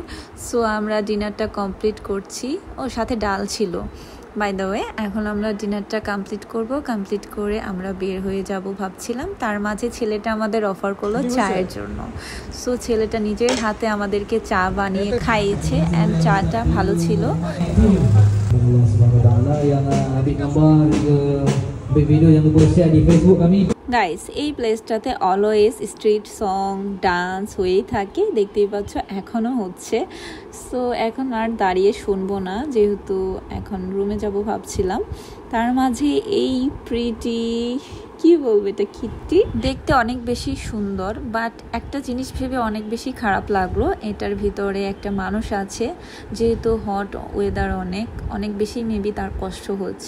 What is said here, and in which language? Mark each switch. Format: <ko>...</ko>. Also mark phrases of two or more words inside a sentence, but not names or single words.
<bn>সো আমরা ডিনারটা কমপ্লিট করছি, ও সাথে ডাল ছিল</bn> <en>by the way.</en> <bn>এখন আমরা ডিনারটা কমপ্লিট করব, কমপ্লিট করে আমরা বের হয়ে যাব ভাবছিলাম। তার মাঝে ছেলেটা আমাদের অফার করলো চায়ের জন্য। সো ছেলেটা নিজের হাতে আমাদেরকে চা বানিয়ে খাইয়েছে অ্যান্ড চাটা ভালো ছিল।</bn> <ar>الله سبحانه وتعالى</ar> <ms>yang ambil gambar ke video yang boleh share di Facebook kami.</ms> <bn>গাইস এই প্লেসটাতে</bn> <en>always street song dance</en> <bn>হয়েই থাকে, দেখতেই পাচ্ছ এখনও হচ্ছে। সো এখন আর দাঁড়িয়ে শুনবো না, যেহেতু এখন রুমে যাব ভাবছিলাম। তার মাঝে এই প্রিটি, কি বলবো, এটা কিট্টি দেখতে অনেক বেশি সুন্দর, বাট একটা জিনিস ভেবে অনেক বেশি খারাপ লাগলো, এটার ভিতরে একটা মানুষ আছে, যেহেতু</bn> <en>hot weather</en> <bn>অনেক বেশি মেবি তার কষ্ট হচ্ছে।</bn>